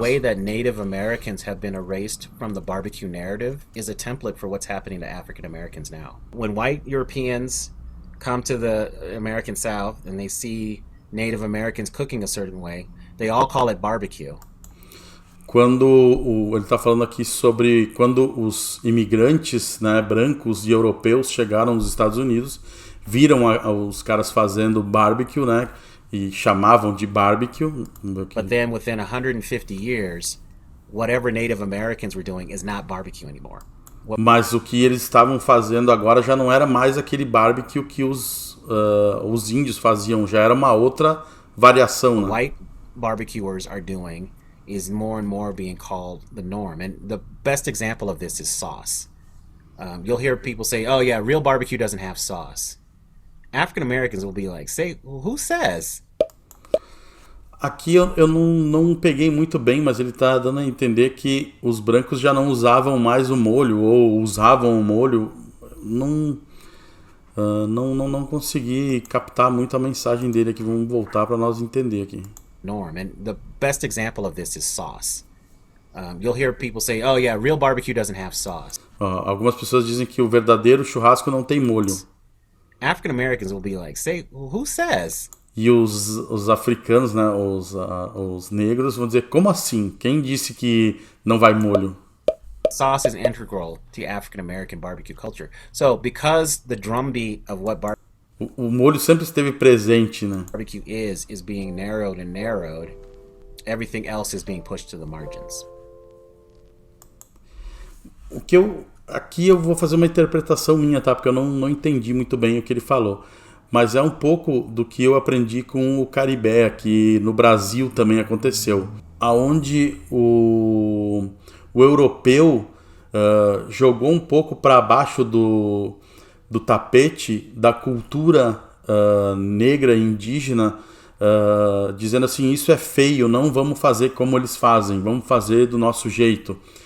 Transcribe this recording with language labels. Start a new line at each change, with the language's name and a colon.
English: The way that Native Americans have been erased from the barbecue narrative is a template for what's happening to African Americans now. When white Europeans come to the American South and they see Native Americans cooking a certain way, they all call it barbecue.
Portuguese: Ele está falando aqui sobre quando os imigrantes, né, brancos e europeus chegaram nos Estados Unidos, viram os caras fazendo barbecue, né, e chamavam de barbecue.
English: But then within 150 years, whatever Native Americans were doing is not barbecue anymore.
Portuguese: Mas o que eles estavam fazendo agora já não era mais aquele barbecue que os índios faziam, já era uma outra variação, né?
English: White barbecuers are doing is more and more being called the norm. And the best example of this is sauce. You'll hear people say, oh yeah, real barbecue doesn't have sauce. African Americans will be like, who says?
Portuguese: Aqui eu não peguei muito bem, mas ele está dando a entender que os brancos já não usavam mais o molho, ou usavam o molho. Não consegui captar muito a mensagem dele aqui. Vamos voltar para nós entender aqui.
English: Norm, and the best example of this is sauce. You'll hear people say, oh yeah, real barbecue doesn't have sauce.
Portuguese: Algumas pessoas dizem que o verdadeiro churrasco não tem molho.
English: African Americans will be like, who says?
Portuguese: E os africanos, né, os negros vão dizer, como assim? Quem disse que não vai molho?
English: Sauce is integral to African American barbecue culture. So, because the drumbeat of what
Portuguese: o molho sempre esteve presente, né?
English: Barbecue is being narrowed and narrowed, everything else is being pushed to the margins.
Portuguese: Aqui eu vou fazer uma interpretação minha, tá? Porque eu não entendi muito bem o que ele falou. Mas é um pouco do que eu aprendi com o Caribé, que no Brasil também aconteceu. Aonde o europeu jogou um pouco para baixo do tapete da cultura negra e indígena, dizendo assim, isso é feio, não vamos fazer como eles fazem, vamos fazer do nosso jeito.